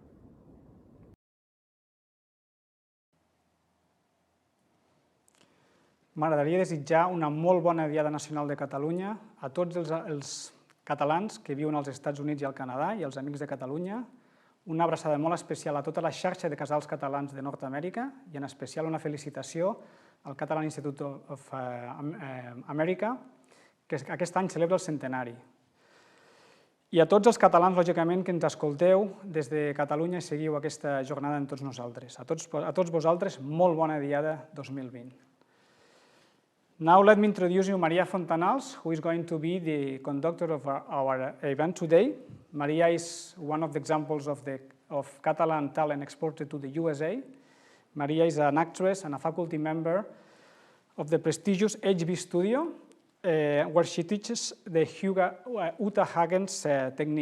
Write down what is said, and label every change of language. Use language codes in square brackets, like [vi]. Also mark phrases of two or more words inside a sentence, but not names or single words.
[ca] M'agradaria desitjar una molt bona Diada Nacional de Catalunya a tots els catalans que viuen als Estats Units i al Canadà i als amics de Catalunya, una abraçada molt especial a tota la xarxa de casals catalans de Nord-Amèrica i en especial una felicitació al Catalan Institute of America, que aquest any celebra el centenari. I a tots els catalans, lògicament, que ens escolteu des de Catalunya i seguiu aquesta jornada amb tots nosaltres. A tots vosaltres, molt bona Diada 2020. [en] Now let me introduce you Maria Fontanals, who is going to be the conductor of our event today. Maria is one of the examples of Catalan talent exported to the USA. Maria is an actress and a faculty member of the prestigious HB Studio, where she teaches the Uta Hagen's technique.